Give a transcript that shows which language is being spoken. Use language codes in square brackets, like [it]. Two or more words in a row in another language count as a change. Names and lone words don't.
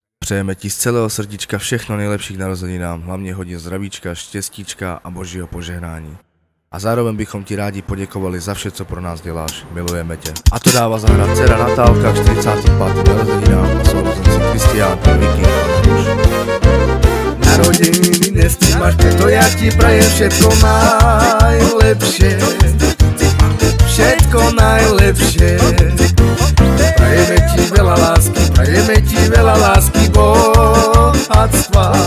[cs] Přejeme ti z celého srdíčka všechno nejlepší k narozeninám, hlavně hodně zdravíčka, štěstíčka a božího požehnání. A zároveň bychom ti rádi poděkovali za vše, co pro nás děláš. Milujeme tě. A to dává zahrát dcera Natálka k 45. narozeninám a sourozenci Kristián, Viking a Maruš. [sk] Narodeniny dnes máš, preto ja ti prajem všetko najlepšie. Všetko najlepšie. Prajeme ti veľa lásky, bohatstva.